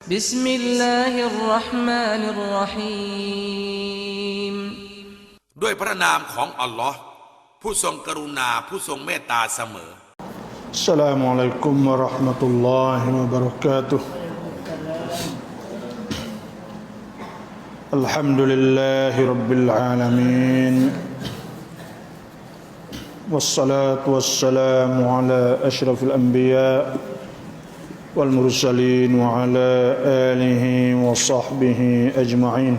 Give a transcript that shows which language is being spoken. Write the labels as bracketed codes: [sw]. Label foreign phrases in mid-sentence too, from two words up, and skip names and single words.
[ar] بسم الله الرحمن الرحيم [th] ด้วยพระนามของอัลลอฮ์ผู้ทรงกรุณาผู้ทรงเมตตาเสมอ [ar] السلام عليكم ورحمة الله وبركاته. الحمد لله رب العالمين. والصلاة والسلام على أشرف الأنبياء والمرسلين وعلى آله وصحبه أجمعين.